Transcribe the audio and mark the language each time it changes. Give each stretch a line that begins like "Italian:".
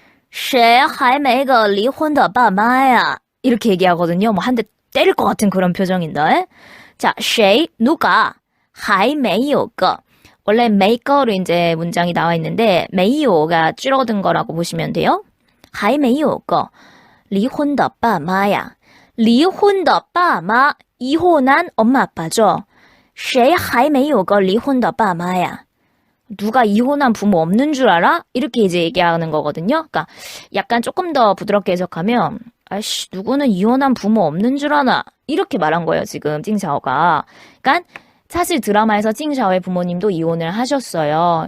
Chinese: 谁还没个离婚的爸妈呀?
Korean: 이렇게 얘기하거든요. 뭐 한 대 때릴 것 같은 그런 표정인데. 자, 谁 누가
Chinese: 还没有个
Korean: 원래 没个로 이제 문장이 나와 있는데 没有가 줄어든 거라고 보시면 돼요.
Chinese: 还没有个离婚的爸妈呀. 离婚的爸妈
Korean: 이혼한 엄마 아빠죠.
Chinese: 谁还没有个离婚的爸妈呀?
Korean: 누가 이혼한 부모 없는 줄 알아? 이렇게 이제 얘기하는 거거든요. 그러니까 약간 조금 더 부드럽게 해석하면 아이씨 누구는 이혼한 부모 없는 줄 아나? 이렇게 말한 거예요. 지금 찡샤오가. 그러니까 사실 드라마에서 찡샤오의 부모님도 이혼을 하셨어요.